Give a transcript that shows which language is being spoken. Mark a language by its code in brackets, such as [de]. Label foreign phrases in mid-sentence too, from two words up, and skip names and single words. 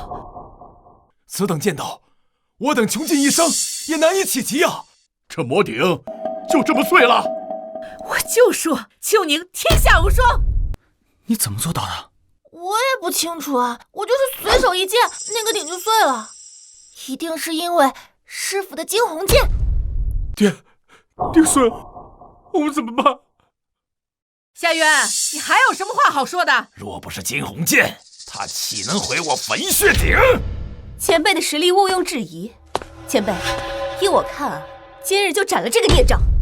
[zh] 此等剑道，我等穷盡一生也難以企及啊！這魔鼎就這麼碎了？我就說秋寧天下無雙。你怎麼做到的？我也不清楚啊，我就是隨手一劍，那個鼎就碎了。一定是因為師傅的驚鴻劍。爹孫，我們怎麼辦？夏淵，你還有什麼話好說的？若不是驚鴻劍，他豈能毀我焚血鼎？前輩的實力毋庸置疑。前輩，依我看啊，今日就斬了這個孽障。